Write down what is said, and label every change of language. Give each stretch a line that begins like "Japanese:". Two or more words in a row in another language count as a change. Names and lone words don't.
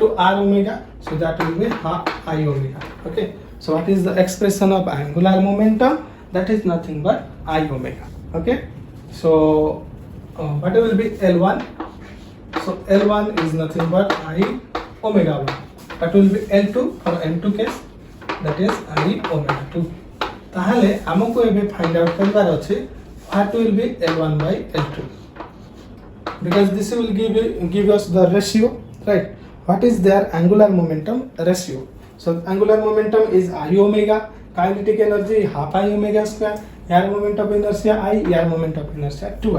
English: to r omega so that will be half I omega okay so what is the expression of angular momentum that is nothing but I omega okay so what will be L1 so L1 is nothing but I omega 1 that will be L2 for M2 case that is I omega 2
Odia: ତାହେଲେ ଆମକୁ ଏବେ
English: find out
Odia: କରିବାର ଅଛି
English: what will be L1 by L2 because this will give us the ratio, right? What is their angular momentum ratio? So angular momentum is I omega, kinetic energy half I omega square, air moment of inertia I, air moment of inertia 2I.